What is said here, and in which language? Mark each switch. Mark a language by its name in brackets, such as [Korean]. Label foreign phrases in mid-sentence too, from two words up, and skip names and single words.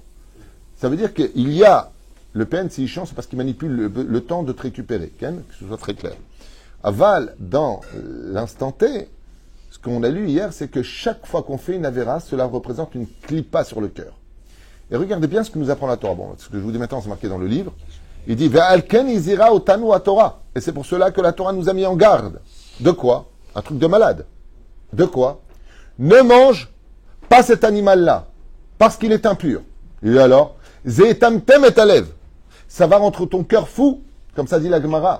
[French] Ça veut dire qu'il y a, le PN, s'il change, c'est parce qu'il manipule le temps de te récupérer. Que ce soit très clair. Aval, dans l'instant T, ce qu'on a lu hier, c'est que chaque fois qu'on fait une avéra, cela représente une clipa sur le cœur. Et regardez bien ce que nous apprend la Torah. Bon, ce que je vous dis maintenant, c'est marqué dans le livre. Il dit, [Hebrew] ועל כן הזהירה אותנו התורה. [French] Et c'est pour cela que la Torah nous a mis en garde. De quoi? Un truc de malade. De quoi? Ne mange pas cet animal-là, parce qu'il est impur. Et alors, [Hebrew] זה מטמטם את הלב. [French] Ça va rendre ton cœur fou, comme ça dit la Gemara.